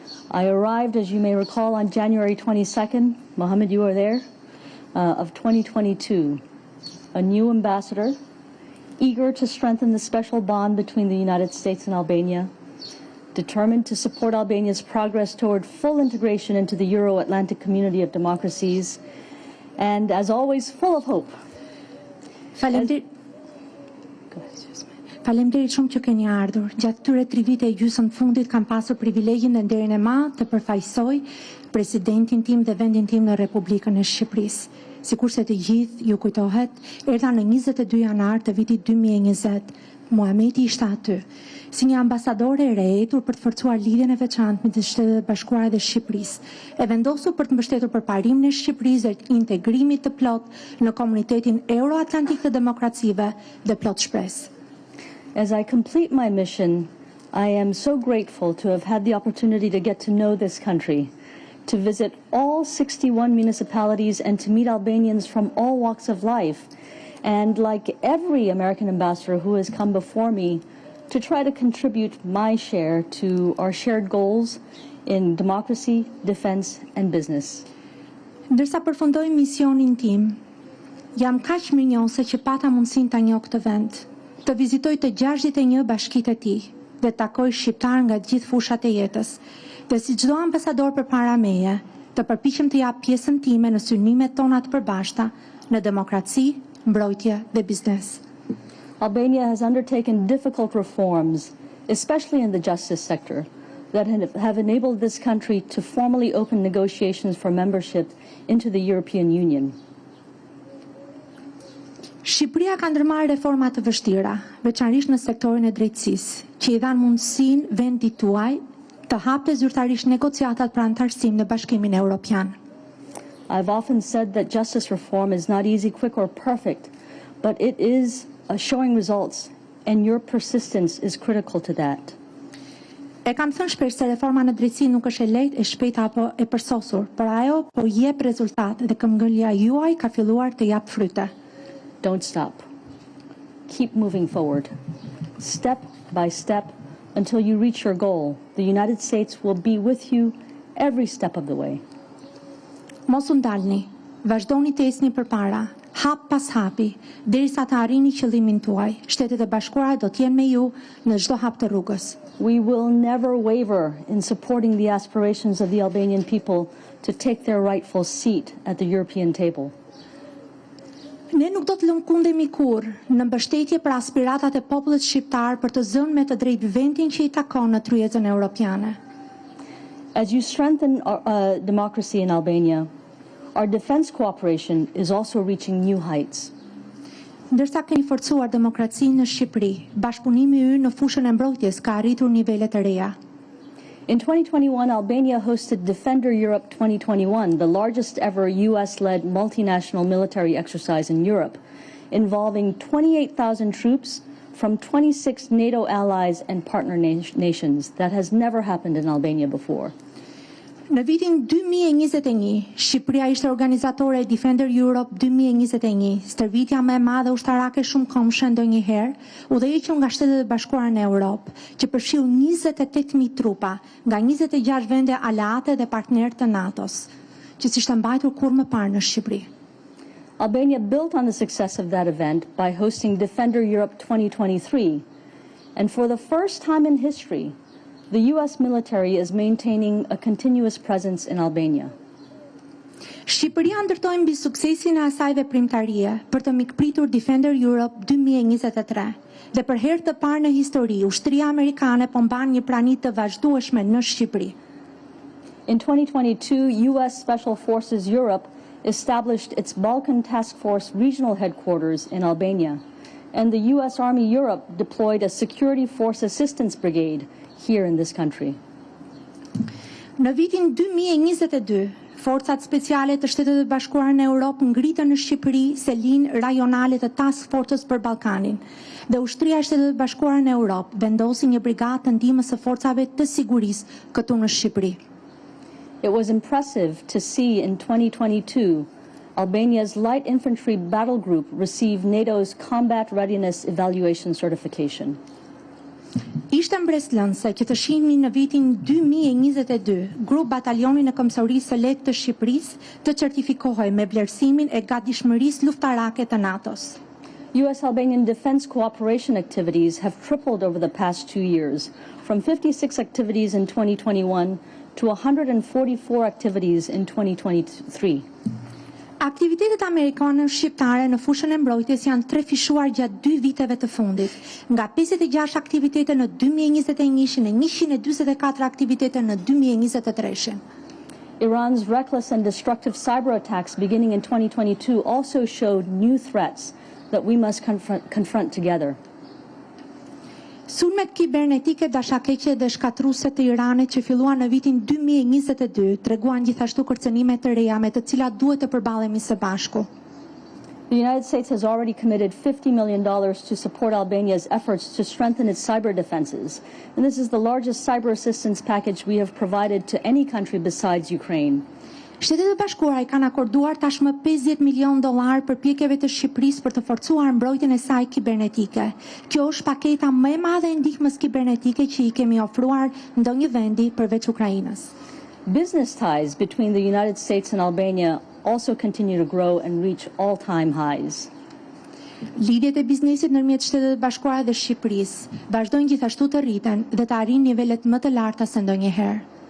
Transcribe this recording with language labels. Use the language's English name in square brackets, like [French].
[English] I arrived, as you may recall, on January 22nd, Mohammed, you are there, of 2022, a new ambassador, eager to strengthen the special bond between the United States and Albania, determined to support Albania's progress toward full integration into the Euro-Atlantic community of democracies, and as always, full of hope. [Albanian] Faleminderit shumë që keni ardhur. Gjatë këtyre 3 vite e gjysmë fundit kam pasur privilegjin dhe nderin e madh të përfaqësoj presidentin tim dhe vendin tim në Republikën e Shqipërisë. Sikurse të gjithë ju kujtohet, erdha në 22 janar të vitit 2020. Muhameti ishte aty, si një ambasadore e rehetur për të forcuar lidhjen e veçantë midis Shtetit Bashkuar dhe Shqipërisë, e vendosur për të mbështetur përparimin e Shqipërisë dhe integrimit të plotë në komunitetin euro-atlantik të demokracive dhe plot shpresë. [English] As I complete my mission, I am so grateful to have had the opportunity to get to know this country, to visit all 61 municipalities and to meet Albanians from all walks of life, and like every American ambassador who has come before me, to try to contribute my share to our shared goals in democracy, defense, and business. [Albanian] Ndërsa përfundoj misionin tim, jam kaq mirënjohëse që pata mundësinë ta njoh këtë vend, të vizitoj të 61 bashkitë e tij dhe takoj shqiptar nga të gjithë fushat e jetës. Dhe si çdo ambasador përpara meje, të përpiqem të jap pjesën time në synimet tona të përbashkëta në demokraci, mbrojtje dhe biznes. [English] Albania has undertaken difficult reforms, especially in the justice sector, that have enabled this country to formally open negotiations for membership into the European Union. [Albanian] Shqipëria ka ndërmarrë reforma të vështira, veçanërisht në sektorin e drejtësisë, që i dhanë mundësinë vendit tuaj të hapte zyrtarisht negociatat për anëtarësim në Bashkimin Evropian. [English] I've often said that justice reform is not easy, quick, or perfect, but it is showing results, and your persistence is critical to that. [Albanian] E kam thënë shpesh se reforma në drejtësi nuk është e lehtë, e shpejtë apo e përsosur, por ajo po jep rezultate dhe këmbgëlja juaj ka filluar të jap fryte. [English] Don't stop. Keep moving forward. Step by step until you reach your goal. The United States will be with you every step of the way. [Albanian] Mos u ndalni, vazhdoni të ecni përpara, hap pas hapi, derisa të arrini qëllimin tuaj. Shtetet e Bashkuara do të jenë me ju në çdo hap të rrugës. [English] We will never waver in supporting the aspirations of the Albanian people to take their rightful seat at the European table. [Albanian] Ne nuk do të lëmkundemi kurrë në mbështetje për aspiratat e popullit shqiptar për të zënë me të drejtë vendin që i takon në tryezën europiane. [English] As you strengthen democracy in Albania, our defense cooperation is also reaching new heights. [Albanian] Ndërsa keni forcuar demokracinë në Shqipëri, bashkëpunimi ynë në fushën e mbrojtjes ka arritur nivele të reja. [English] In 2021, Albania hosted Defender Europe 2021, the largest ever US-led multinational military exercise in Europe, involving 28,000 troops from 26 NATO allies and partner nations. That has never happened in Albania before. [Albanian] Në vitin 2021, Shqipëria ishte organizatore e Defender Europe 2021, stërvitja më e madhe ushtarake shumëkombshme ndonjëherë, udhëhequr nga Shtetet e Bashkuara në Europë, që përfshiu 28,000 trupa nga 26 vende aleate dhe partnerë të NATO-s, që s'ishte mbajtur kurrë më parë në Shqipëri. [English] Albania built on the success of that event by hosting Defender Europe 2023, and for the first time in history, the US military is maintaining a continuous presence in Albania. [Albanian] Shqipëria ndërtoi mbi suksesin e asaj veprimtarie për të mikpritur Defender Europe 2023 dhe për herë të parë në histori ushtria amerikane po mban një prani të vazhdueshme në Shqipëri. [English] In 2022, US Special Forces Europe established its Balkan Task Force regional headquarters in Albania, and the US Army Europe deployed a Security Force Assistance Brigade here in this country. [Albanian] Në vitin 2022, Forcat speciale të Shtetit të Bashkuara në Europë ngritën në Shqipëri selin rajonale të task forces për Ballkanin dhe ushtria e Shtetit të Bashkuara në Europë vendosi një brigadë të ndihmës së forcave të sigurisë këtu në Shqipëri. [English] It was impressive to see in 2022 Albania's light infantry battle group receive NATO's combat readiness evaluation certification. [Albanian] Ishte mbreslënse që të shihni në vitin 2022 grup batalioni në Komsarisë së Lehtë të Shqipërisë të certifikohej me vlerësimin e gatishmërisë luftarake të NATO-s. [English] U.S.-Albanian defense cooperation activities have tripled over the past 2 years, from 56 activities in 2021 to 144 activities in 2023. [Albanian] Aktivitetet amerikane shqiptare në fushën e mbrojtjes janë trefishuar gjatë 2 viteve të fundit, nga 56 aktivitete në 2021 e 144 aktivitete në 2023. [English] Iran's reckless and destructive cyber attacks beginning in 2022 also showed new threats that we must confront together. [Albanian] Sulmet kibernetike dashakeqe dhe shkatruese të Iranit që filluan në vitin 2022 treguan gjithashtu kërcënime të reja me të cilat duhet të përballemi së bashku. [English] The United States has already committed $50 million to support Albania's efforts to strengthen its cyber defenses, and this is the largest cyber assistance package we have provided to any country besides Ukraine. [Albanian] Shtetet e Bashkuara I kanë akorduar tashmë $50 milion përpjekjeve të Shqipërisë për të forcuar mbrojtjen e saj kibernetike. Kjo është paketa më e madhe e ndihmës kibernetike që I kemi ofruar ndonjë vendi përveç Ukrainës. [English] Business ties between the United States and Albania also continue to grow and reach all-time highs. [Albanian] Lidhjet e biznesit ndërmjet Shtetet e Bashkuara dhe Shqipërisë vazhdojnë gjithashtu të rriten dhe të arrijnë nivelet më të larta se ndonjëherë.